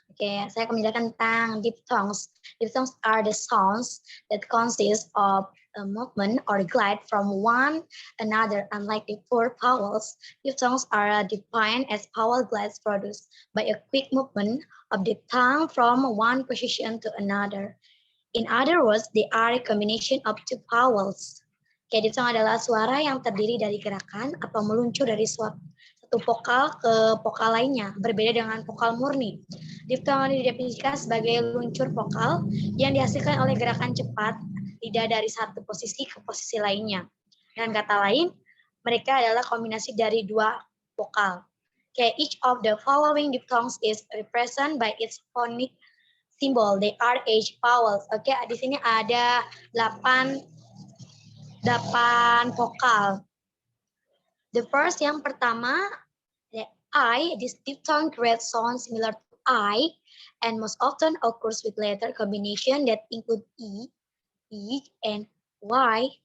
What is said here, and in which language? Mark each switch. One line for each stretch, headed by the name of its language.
English: Okay,
Indonesian: saya akan menjelaskan tentang diphthongs.
English: Diphthongs are the sounds that consist of a movement or glide from one another. Unlike the four vowels, diphthongs are defined as vowel glides produced by a quick movement of the tongue from one position to another. In other words, they are a combination of two vowels.
Indonesian: Oke, diphthong adalah suara yang terdiri dari gerakan atau meluncur dari satu vokal ke vokal lainnya, berbeda dengan vokal murni. Diphthong didefinisikan sebagai luncur vokal yang dihasilkan oleh gerakan cepat lidah dari satu posisi ke posisi lainnya. Dengan kata lain, mereka adalah kombinasi dari dua vokal.
English: Okay, each of the following diphthongs is represented by its phonic symbol. They are H vowels.
Indonesian: Oke, di sini ada 8 vokal.
English: The first
Indonesian: yang pertama,
English: the I, this diphthong creates sound similar to I and most often occurs with letter combination that include E, and Y.